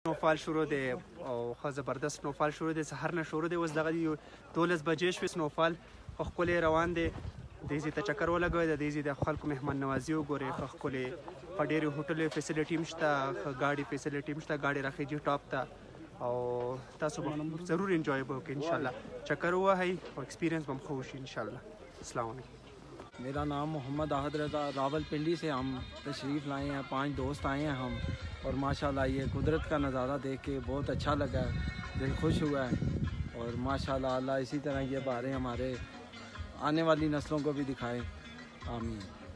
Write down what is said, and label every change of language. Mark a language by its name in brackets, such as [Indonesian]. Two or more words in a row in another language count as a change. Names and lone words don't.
[Pashto] स्नोफॉल شروع دی او خو زبردست سنوفال شروع دی سحر نه شروع دی اوس دغه 12 بجې شوې سنوفال خو ښکلی روان دی دې ته چکر ولګوئ د دې د خلکو مهمان نوازي وګورئ ښه ښکلی په ډېرې هوټلو فیسیلیټي هم شته ښه ګاډي فیسیلیټي هم شته ګاډي راخیږي ټاپ ته او تاسو به ضرور انجوای به وکړئ انشاءالله چکر ووهئ او ایکسپیرینس به هم ښه وشي انشاءالله السلام علیکم [Urdu] میرا نام محمد آحد رضا راولپنڈی سے ہم تشریف لائے ہیں 5 دوست آئے ہیں ہم اور ماشاءاللہ یہ قدرت کا نظارہ دیکھ کے بہت اچھا لگا ہے دل خوش ہوا ہے اور ماشاءاللہ اللہ اسی طرح یہ باریں ہماری آنے والی نسلوں کو بھی دکھائے آمین.